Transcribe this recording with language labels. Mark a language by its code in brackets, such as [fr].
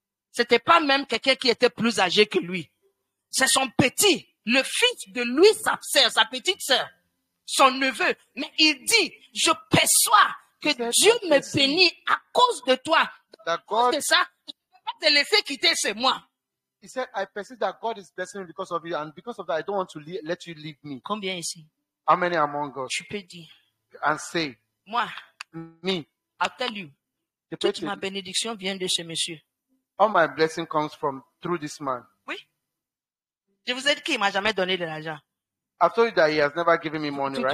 [fr] C'était pas même quelqu'un qui était plus âgé que lui. C'est son petit, le fils de lui, sa sœur, sa petite sœur, son neveu. Mais il dit, je perçois que Dieu me bénit à cause de toi. À cause de ça, je ne peux pas te laisser quitter, c'est moi. [en] He said, I perceive that God is blessing me because of you, and because of that, I don't want to let you leave me. [fr] Combien ici? [en] How many among us? [fr] Tu peux dire. [en] And say, [fr] moi, [en] me. I'll tell you. [fr] Toute ma bénédiction vient de ce monsieur. [en] All my blessing comes through this man. [fr] Oui. Je vous ai dit qu'il m'a jamais donné de l'argent. I've told you that he has never given me money, right?